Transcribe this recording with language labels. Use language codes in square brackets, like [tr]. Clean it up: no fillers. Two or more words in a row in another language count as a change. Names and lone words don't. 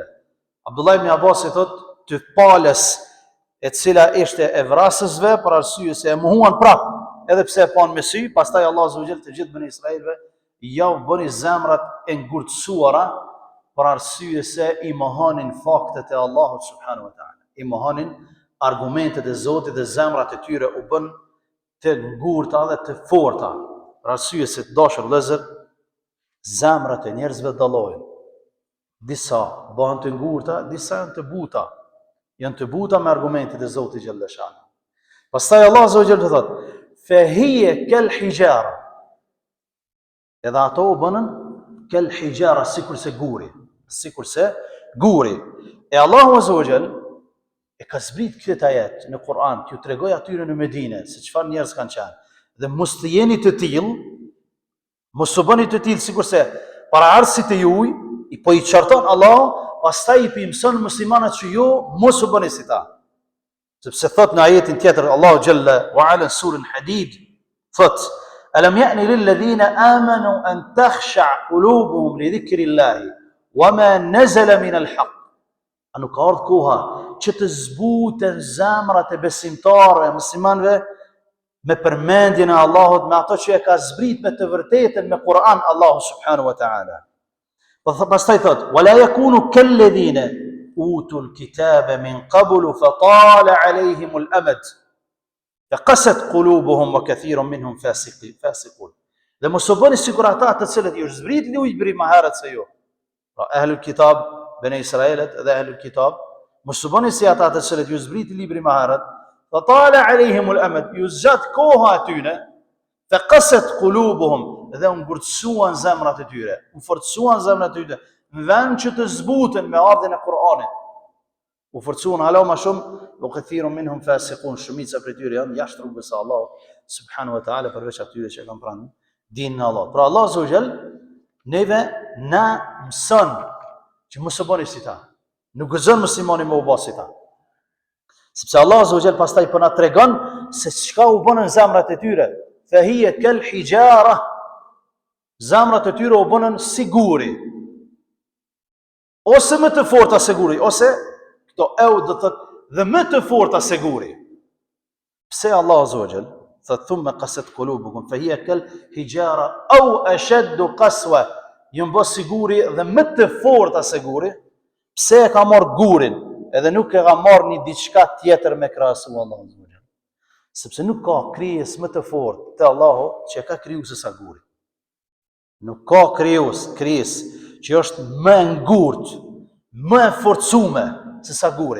[sq] Abdullah ibn Abbas i thot, të palës e cila ishte e vrasësve, për arsye se e mohuan prap, edhe pse e pan me sy, pastaj Allah [ar] عز وجل [sq] të gjithë Beni Israelve ja u bëni zemrat e ngurtësuara, për arsye se i mohonin faktet e Allahut [ar] سبحانه وتعالى, [sq] i mohonin argumentet e Zotit dhe zemrat e tyre u bën të ngurta dhe të forta, për arsye se të dashur vëllezër, zemrat e njerëzve dallojnë. Disa bëhen të ngurta, disa janë të buta. Janë të buta me argumentet e Zotit [ar] جل شأنه. [sq] Pastaj Allah [ar] عز وجل [sq] thot: [ar] "فهي كالحجارة." [sq] Edhe ato u bënën [ar] كالحجارة, [sq] sikurse guri. E Allahu [ar] عز وجل [sq] e ka zbrit këtë ajet në Kur'an, t'ju tregoj atyre në Medinë se çfarë njerëz kanë qenë. Dhe mos të jeni të tillë, mos u bëni të tillë sikurse para arsit e juj, po i qarton Allah, pastaj i mëson muslimanët që ju mos u bëni si ta. Sepse thot në ajetin tjetër Allahu [ar] جل وعلا [sq] surën Hadid, thot: [ar] "ألم يأن للذين آمنوا أن تخشع قلوبهم لذكر الله وما نزل من الحق." [sq] A nuk ka ardhur koha që të zbuten zemrat e besimtarëve, muslimanëve me përmendjen e Allahut, me ato që e ka zbrit me të vërtetën me Kur'an Allahu [ar] سبحانه وتعالى. [sq] Pastaj thot: [ar] "ولا يكونوا كالذين أوتوا الكتاب من قبل فطال عليهم الأمد فقست قلوبهم وكثير منهم فاسقون." [sq] Dhe mos u bëni sikur ata të cilët ju zbrit libri më herët se ju. Pra [ar] أهل الكتاب, [sq] Bani Israelit dhe [ar] أهل الكتاب, [sq] mos u bëni si ata të cilët ju zbrit libri më herët, [ar] فطال عليهم الأمد, [sq] ju zgjat koha atyne, [ar] فقست قلوبهم, [sq] dhe u ngurtësuan zemrat e tyre, u forcuan zemrat e tyre, në vend që të zbuten me ardhin e Kur'anit. U forcuan hala më shumë, [ar] وكثير منهم فاسقون, [sq] shumica prej tyre janë jashtë rrugës së Allahut [ar] سبحانه وتعالى, [sq] përveç atyre që kanë pranë dinin e Allahut. Pra Allah [ar] عز وجل [sq] neve na mëson që mos u bëni si ta. Nuk gëzon muslimani me u bë si ta. Sepse Allah [ar] عز وجل [sq] pastaj po na tregon se çka u bën në zemrat e tyre. [ar] فهي كالحجارة, [sq] zemrat e tyre u bënën si guri. Ose më të forta se guri, ose këto do të thotë dhe më të forta se guri. Pse Allah [ar] عز وجل [sq] thot [ar] ثم قست قلوبكم فهي كالحجارة أو أشد قسوة, [sq] jam bë si guri dhe më të forta se guri. Pse e ka marr gurin edhe nuk e ka marr një diçka tjetër me krahasu Allah [ar] عز وجل? [sq] Sepse nuk ka krijes më të fortë te Allahu që ka kriju se sa guri. Nuk ka krijes që është më ngurtë, më e forcume se sa guri.